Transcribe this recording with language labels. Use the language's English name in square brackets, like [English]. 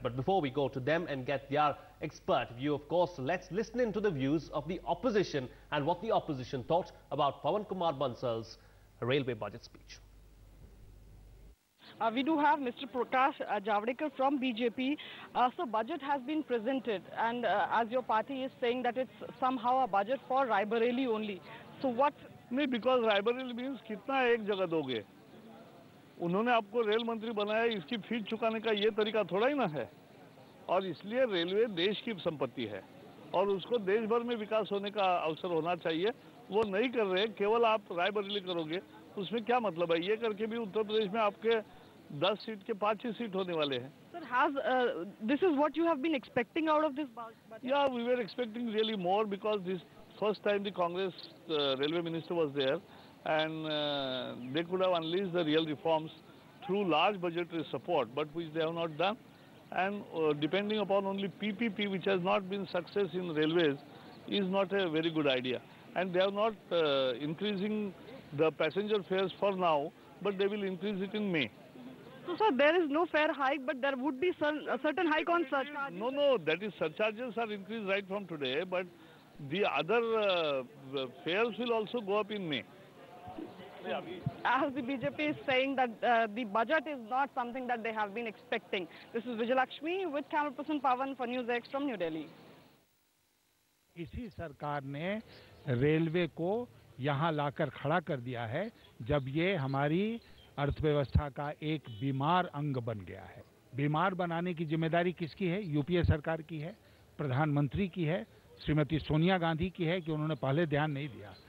[English] But before we go to them and get their expert view, of course, let's listen into the views of the opposition and what the opposition thought about Pawan Kumar Bansal's railway budget speech. We do have Mr. Prakash Javadekar from BJP. So budget has been presented, and as your party is saying that it's somehow a budget for Raebareli only. So what? [Hindi] नहीं, [English] because Raebareli means [Hindi] कितना एक जगह दोगे? उन्होंने आपको rail मंत्री बनाया, इसकी फीस चुकाने का ये तरीका थोड़ा ही ना है। और इसलिए रेलवे देश की संपत्ति है और उसको देश भर में विकास होने का अवसर होना चाहिए। वो नहीं कर रहे, केवल आप रायबरेली करोगे, उसमें क्या मतलब है? ये करके भी उत्तर प्रदेश में आपके 10 सीट के 5 ही सीट होने वाले हैं। [English] Sir, this is what you have been expecting out of this budget? Yeah, we were expecting really more because this first time the Congress railway minister was there, and they could have unleashed the real reforms through large budgetary support, but which they have not done. And depending upon only PPP, which has not been success in railways, is not a very good idea. And they are not increasing the passenger fares for now, but they will increase it in May. So, sir, there is no fare hike, but there would be a certain hike on surcharges. No, that is surcharges are increased right from today, but the other fares will also go up in May. As the BJP is saying that the budget is not something that they have been expecting. This is Vijayalakshmi with camera person Pawan for News X from New Delhi. [Hindi] इसी सरकार ने railway को यहाँ लाकर खड़ा कर दिया है जब ये हमारी अर्थव्यवस्था का एक बीमार अंग बन गया है। बीमार बनाने की जिम्मेदारी किसकी है? यूपीए सरकार की है, प्रधानमंत्री की है, श्रीमती सोनिया गांधी की है कि उन्होंने पहले ध्यान नहीं दिया।